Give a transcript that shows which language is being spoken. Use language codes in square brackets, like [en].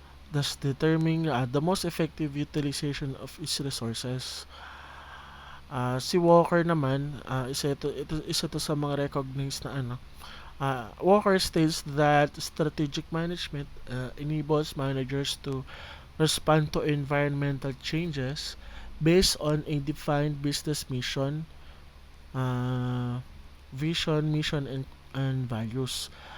[en] Thus determining the most effective utilization of its resources. [tl] Si Walker naman, isa to sa mga recognized na ano. [en] Walker states that strategic management enables managers to respond to environmental changes based on a defined business mission, uh, vision, mission, and values.